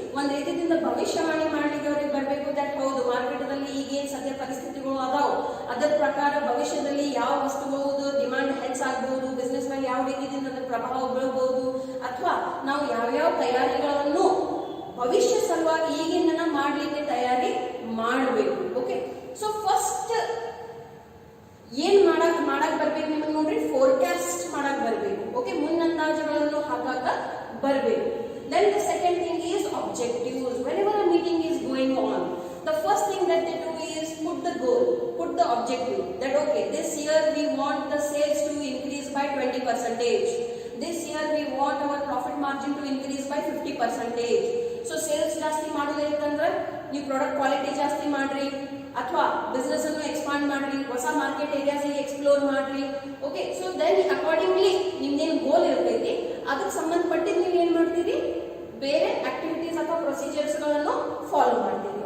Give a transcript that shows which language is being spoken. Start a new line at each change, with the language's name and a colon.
Kannada: ಒಂದ್ ರೀತಿಯಿಂದ ಭವಿಷ್ಯವಾಣಿ ಮಾಡ್ಲಿಕ್ಕೆ ಅವ್ರಿಗೆ ಬರಬೇಕು. ದಟ್ ಹೌದು, ಮಾರ್ಕೆಟ್ದಲ್ಲಿ ಈಗೇನ್ ಸದ್ಯ ಪರಿಸ್ಥಿತಿಗಳು ಅದಾವ, ಅದರ ಪ್ರಕಾರ ಭವಿಷ್ಯದಲ್ಲಿ ಯಾವ ವಸ್ತುಗಳು ಡಿಮಾಂಡ್ ಹೆಚ್ಚಾಗಬಹುದು, ಬಿಸ್ನೆಸ್ ಮೇಲೆ ಯಾವ ರೀತಿಯಿಂದ ಅದರ ಪ್ರಭಾವ ಬೀಳಬಹುದು, ಅಥವಾ ನಾವು ಯಾವ್ಯಾವ ತಯಾರಿಗಳನ್ನು ಭವಿಷ್ಯ ಸಲುವಾಗಿ ಈಗಿನ ಮಾಡ್ಲಿಕ್ಕೆ ತಯಾರಿ ಮಾಡಬೇಕು. ಓಕೆ, ಸೊ ಫಸ್ಟ್ ಏನ್ ಮಾಡಕ್ ಬರ್ಬೇಕು ನಿಮಗೆ ನೋಡ್ರಿ, ಫೋರ್ಕಾಸ್ಟ್ ಮಾಡಕ್ ಬರ್ಬೇಕು. ಓಕೆ, ಮುನ್ನಂದಾಜುಗಳನ್ನು ಹಾಕಾಕ ಬರ್ಬೇಕು.
English: Then the second thing is objectives. Whenever a meeting is going on, the first thing that they do is put the goal, put the objective. That okay, this year we want the sales to increase by 20%. This year we want our profit margin to increase by 50%.
Kannada: So sales ಜಾಸ್ತಿ ಮಾಡೋದೈತಂದ್ರೆ ನೀವು product quality ಜಾಸ್ತಿ ಮಾಡ್ರಿ, ಅಥವಾ business ಅನ್ನು expand ಮಾಡ್ರಿ, ಹೊಸ market areas explore ಮಾಡ್ರಿ. Okay, so then accordingly ನಿಮ್ದೇನು ಗೋಲ್ ಇರ್ತೈತಿ ಅದಕ್ಕೆ ಸಂಬಂಧಪಟ್ಟಿದ್ದು ನೀವು ಏನ್ ಮಾಡ್ತೀರಿ, ಬೇರೆ ಆಕ್ಟಿವಿಟೀಸ್ ಅಥವಾ ಪ್ರೊಸೀಜರ್ಸ್ ಗಳನ್ನು ಫಾಲೋ ಮಾಡ್ತೀರಿ.